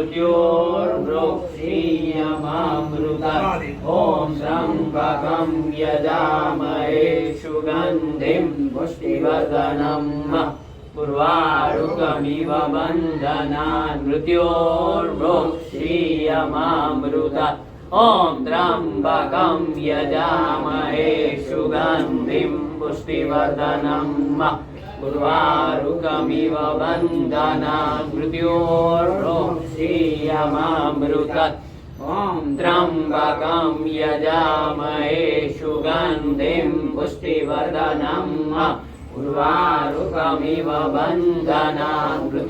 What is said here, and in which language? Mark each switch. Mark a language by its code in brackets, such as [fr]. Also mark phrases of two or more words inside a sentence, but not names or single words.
[sa] મૃત્યોર્મોક્ષીયમામૃતા ઓમ ત્રંબકમ યજામહે સુગંધિં પુષ્ટિવર્ધનમ ઉર્વારુકમિવ બંધનાન મૃત્યોર્મોક્ષીયમામૃતા ॐ त्र्यम्बकं यजामहे सुगन्धिं पुष्टिवर्धनम् उर्वारुकमिव बन्धनान् मृत्योर्मुक्षीयमामृतत् ॐ त्र्यम्बकं यजामहे सुगन्धिं पुष्टिवर्धनम् उर्वारुकमिव बन्धनान्